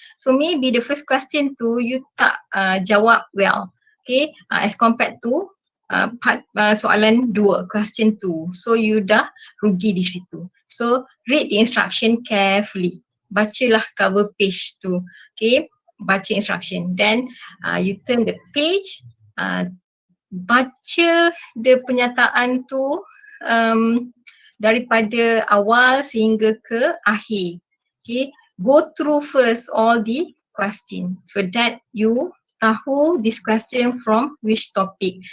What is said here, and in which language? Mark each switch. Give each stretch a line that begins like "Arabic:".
English: So maybe the first question tu you
Malay: tak jawab
English: well, okay, as compared to part soalan 2, question 2. So you
Malay: dah rugi di situ.
English: So read the instruction carefully.
Malay: bacalah cover page tu. Okay, baca instruction.
English: Then you turn the page,
Malay: baca the penyataan tu daripada awal sehingga ke akhir.
English: Okay, go through first all the question. So that you
Malay: tahu
English: this question from which topic.